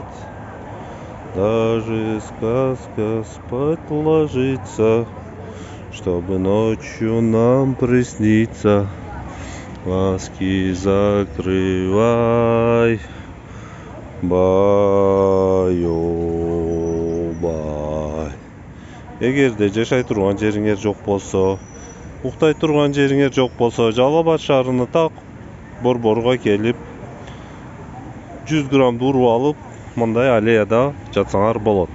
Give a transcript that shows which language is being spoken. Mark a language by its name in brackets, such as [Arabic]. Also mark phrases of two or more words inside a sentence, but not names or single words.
[Russian] Даже сказка спать ложится, чтобы ночью нам присниться. Глазки закрывай, баю-бай. [Kyrgyz] Эгерде жашай турган жериңер жок болсо, уктай турган жериңер жок болсо, Жалал Абад шаарына так борборго келип 100 граммды уруп алып, мындай аллеяда жатсаңар болот.